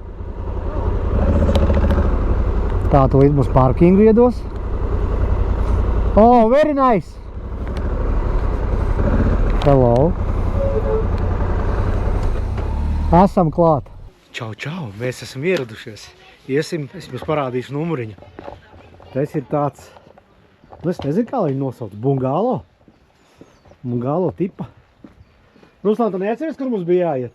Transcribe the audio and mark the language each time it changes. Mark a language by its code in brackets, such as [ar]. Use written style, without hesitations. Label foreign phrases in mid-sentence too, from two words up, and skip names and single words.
[lv] Tā tūlīt mums parkingu iedos. [en] Oh, very nice. Hello. [lv] Esam klāt. Čau, mēs esam ieradušies. Iesim, es jums parādīšu numuriņu. Tas ir tāds, es nezinu, kā viņu nosaukt, bungalo tipa. Ruslan, tu neatceries, kur mums bija jāiet?